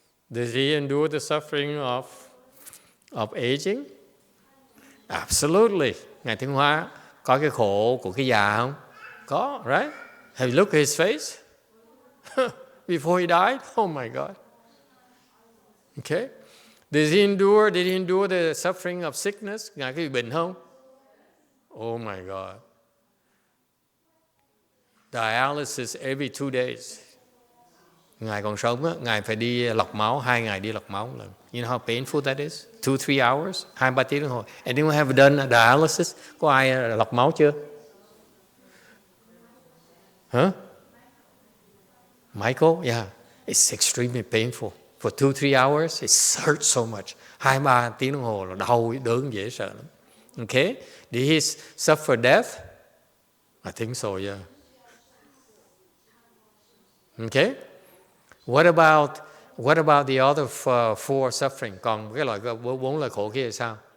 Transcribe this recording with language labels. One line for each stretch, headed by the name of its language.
English: Did he endure the suffering of aging? Absolutely.
Vietnamese: Ngài Tiến Hóa có cái khổ của cái già không? Có, right?
English: Have you looked at his face? Before he died? Oh my God. Okay. Did he endure the suffering of sickness?
Vietnamese: Ngài có bị bệnh không?
English: Oh my God. Dialysis every 2 days.
Vietnamese: Ngài còn sống á, Ngài phải đi lọc máu, 2 ngày đi lọc máu một lần.
English: You know how painful that is? 2-3 hours,
Vietnamese: 2-3 tiếng đồng hồ.
English: Anyone have done dialysis?
Vietnamese: Có ai lọc máu chưa?
English: Huh? Michael? Yeah. It's extremely painful. For 2-3 hours, it hurts so much.
Vietnamese: 2-3 tiếng đồng hồ là đau, đớn dễ sợ lắm.
English: Okay? Did he suffer death? I think so, yeah. Okay? What about the other four suffering?
Vietnamese: Còn cái loại 4 loại khổ kia là sao?